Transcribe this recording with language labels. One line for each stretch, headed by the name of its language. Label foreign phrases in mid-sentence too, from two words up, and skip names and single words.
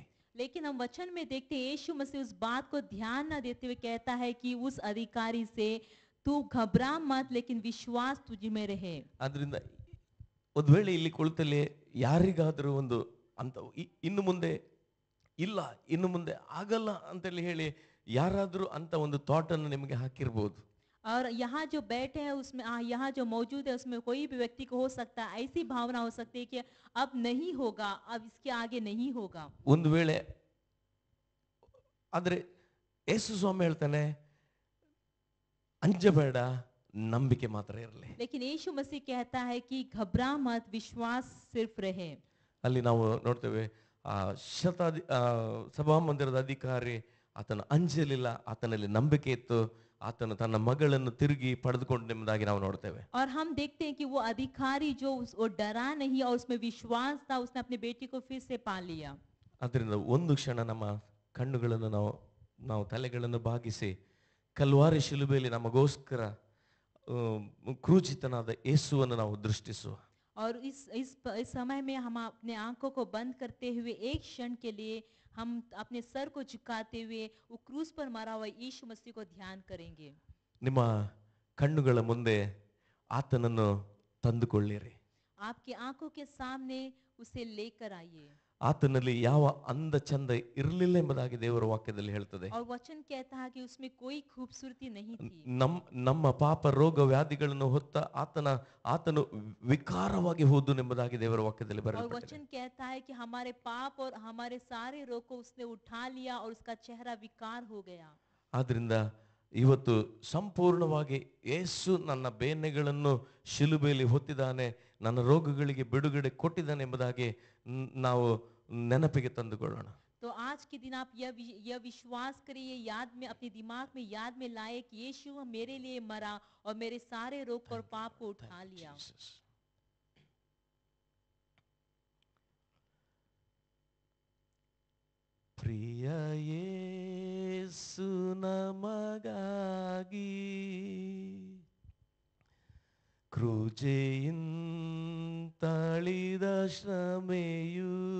Hindi: लेकिन हम वचन में देखते हैं यीशु मसीह उस बात को ध्यान न देते हुए कहता है कि उस अधिकारी से तू घबरा मत, लेकिन विश्वास तुझ में रहे।
Kannada: ಆದ್ರಿಂದ ಒಂದು ವೇಳೆ ಇಲ್ಲಿ ಕುಳಿತಲ್ಲಿ ಯಾರಿಗಾದರೂ ಒಂದು ಅಂತ ಇನ್ನು ಮುಂದೆ ಇಲ್ಲ, ಇನ್ನು ಮುಂದೆ ಆಗಲ್ಲ ಅಂತೇಳಿ ಹೇಳಿ ಯಾರಾದರೂ ಅಂತ ಒಂದು ಥಾಟ್ ಅನ್ನು ನಿಮಗೆ ಹಾಕಿರ್ಬೋದು.
Hindi: और यहाँ जो बैठे हैं उसमें यहाँ जो मौजूद है उसमें कोई भी व्यक्ति को हो सकता है, ऐसी भावना हो सकती है कि अब नहीं होगा, अब इसके आगे नहीं होगा।
Kannada: ಒಂದು ವೇಳೆ ಆದ್ರೆ ಯೇಸು ಸ್ವಾಮಿ ಹೇಳ್ತಾನೆ, ಅಂಜಬೇಡ, ನಂಬಿಕೆ ಮಾತ್ರ ಇರಲಿ.
Hindi: लेकिन यीशु मसीह कहता है कि घबरा मत, विश्वास सिर्फ रहे।
Kannada: ಅಲ್ಲಿ ನಾವು ನೋಡ್ತೇವೆ ಆ ಸಭಾ ಮಂದಿರದ ಅಧಿಕಾರಿ ಆತನ ಅಂಜಲಿಲ್ಲ, ಆತನಲ್ಲಿ ನಂಬಿಕೆ ಇತ್ತು, ಆತನು ತನ್ನ ಮಗಳನ್ನು ತಿರುಗಿ ಪಡೆದುಕೊಂಡೆಂಬುದಾಗಿ ನಾವು ನೋಡ್ತೇವೆ.
Hindi: और हम देखते हैं कि वो अधिकारी जो वो डरा नहीं और उसमें विश्वास था, उसने अपनी बेटी को फिर से पा लिया।
Kannada: ಅದರಿಂದ ಒಂದು ಕ್ಷಣ ನಮ್ಮ ಕಣ್ಣುಗಳನ್ನು ನಾವು ತಲೆಗಳನ್ನು ಬಾಗಿಸಿ ಕಲ್ವಾರಿ ಶಿಲುಬೆಯಲ್ಲಿ ನಮಗೋಸ್ಕರ ಕ್ರೂಚಿತನಾದ ಯೇಸುವನ್ನು ನಾವು ದೃಷ್ಟಿಸುವ.
Hindi: और इस समय में हम अपने आंखों को बंद करते हुए एक क्षण के लिए हम अपने सर को झुकाते हुए वो क्रूस पर मरा हुआ यीशु मसीह को ध्यान करेंगे।
Kannada: ನಿಮ್ಮ ಕಣ್ಣುಗಳ ಮುಂದೆ ಆತನನ್ನು ತಂದುಕೊಳ್ಳಿರಿ.
Hindi: आपके आंखों के सामने उसे लेकर आइए।
Kannada: ಆತನಲ್ಲಿ ಯಾವ ಅಂದ ಚಂದ ಇರಲಿಲ್ಲ ಎಂಬುದಾಗಿ ದೇವರ ವಾಕ್ಯದಲ್ಲಿ ಹೇಳ್ತದೆ.
Hindi: और वचन कहता है कि उसमें कोई खूबसूरती नहीं थी।
Kannada: ನಮ್ಮ ಪಾಪ ರೋಗ ವ್ಯಾಧಿಗಳನ್ನು ಹೊತ್ತ ಆತನು ವಿಕಾರವಾಗಿ ಹೋದನೆಂಬುದಾಗಿ ದೇವರ ವಾಕ್ಯದಲ್ಲಿ
Hindi: और
Kannada: ಬರೆಯಲ್ಪಟ್ಟಿದೆ.
Hindi: वचन कहता है कि हमारे पाप और हमारे सारे रोग को उसने उठा लिया और उसका चेहरा विकार हो गया।
Kannada: ಆದ್ರಿಂದ ಇವತ್ತು ಸಂಪೂರ್ಣವಾಗಿ ಯೇಸು ನನ್ನ ಬೇನೆಗಳನ್ನು ಶಿಲುಬೆಯಲ್ಲಿ ಹೊತ್ತಿದ್ದಾನೆ, ನನ್ನ ರೋಗಗಳಿಗೆ ಬಿಡುಗಡೆ ಕೊಟ್ಟಿದ್ದಾನೆ ಎಂಬುದಾಗಿ ನಾವು ನೆನಪಿಗೆ ತಂದುಕೊಳ್ಳೋಣ.
Hindi: तो आज के दिन आप यह विश्वास करिए, याद में अपने दिमाग में याद में लाए कि यीशु मेरे लिए मरा और मेरे सारे रोग और पाप को उठा लिया।
Kannada: ಪ್ರಿಯ ಯೇಸು ನಮಗಾಗಿ ಕ್ರೂಜೆಯಿಂತಳಿದ ಶ್ರಮೆಯು